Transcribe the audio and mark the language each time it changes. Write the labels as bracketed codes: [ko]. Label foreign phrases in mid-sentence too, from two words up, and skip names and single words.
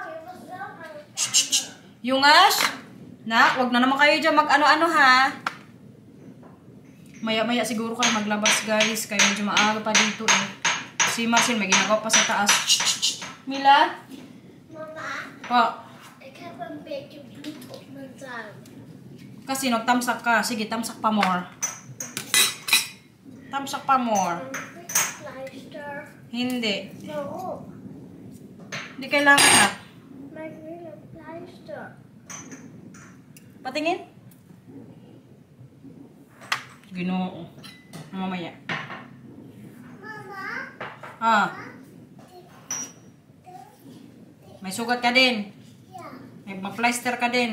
[tl] Yungas? Na, wag na naman kayo dyan mag-ano-ano ha. Maya-maya siguro kayo maglabas guys. Kaya medyo maaga pa dito eh. Si Marcin may ginagawa pa sa taas. Mila? Mama? Po. [nl] Ik heb een beetje bloed op mijn tuin. [tl] Kasi nagtamsak ka. Sige, tamsak pa more. Tamsak pa more. [nl] Pleister. [tl] Hindi. [nl] Waarom? [tl] Hindi kailangan na. [nl] Maar ik wil een pleister. [tl] Patingin? Ginoo. Mamaya. Mama? Ah. May sugat ka din. Yeah. May mag-plaster ka din.